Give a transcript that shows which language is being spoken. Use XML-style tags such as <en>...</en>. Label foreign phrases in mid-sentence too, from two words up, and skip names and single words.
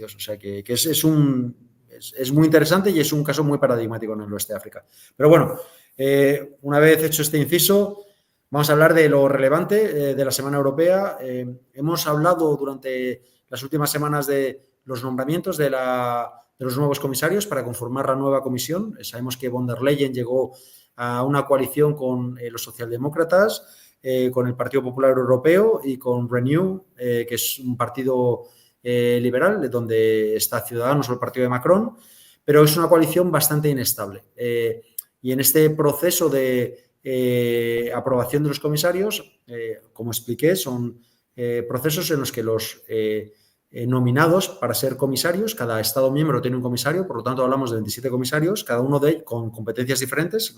<es>O sea, que es muy interesante y es un caso muy paradigmático en el oeste de África. Pero bueno, una vez hecho este inciso, vamos a hablar de lo relevante de la Semana Europea. Hemos hablado durante las últimas semanas de los nombramientos de los nuevos comisarios para conformar la nueva comisión. Sabemos que von der Leyen llegó a una coalición con los socialdemócratas, con el Partido Popular Europeo y con Renew, que es un partido liberal, donde está Ciudadanos o el partido de Macron, pero es una coalición bastante inestable. Y en este proceso de aprobación de los comisarios, como expliqué, son procesos en los que los nominados para ser comisarios, cada Estado miembro tiene un comisario, por lo tanto hablamos de 27 comisarios, cada uno de ellos con competencias diferentes.</es>